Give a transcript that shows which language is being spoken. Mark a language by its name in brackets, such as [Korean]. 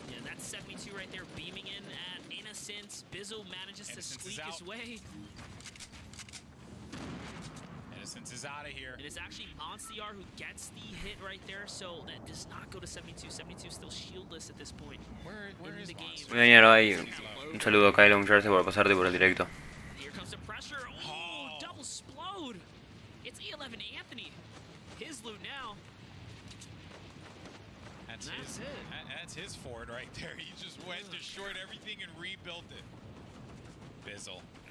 [English] Yeah, that's 72 right there beaming in at Innocence. Bizzle manages to squeak his way. Innocence is out of here. And it's actually Monsir who gets the hit right there, so that does not go to 72. 72 still shieldless at this point. Where is the game? [Spanish] Bueno, ahí. Un saludo a Kylo, muchas gracias por pasarte por el directo. [English] Here comes the pressure. Oh, double explode. It's E11 Anthony. His loot now. That's his Ford right there. He just went, destroyed everything, and rebuilt it. Bizzle.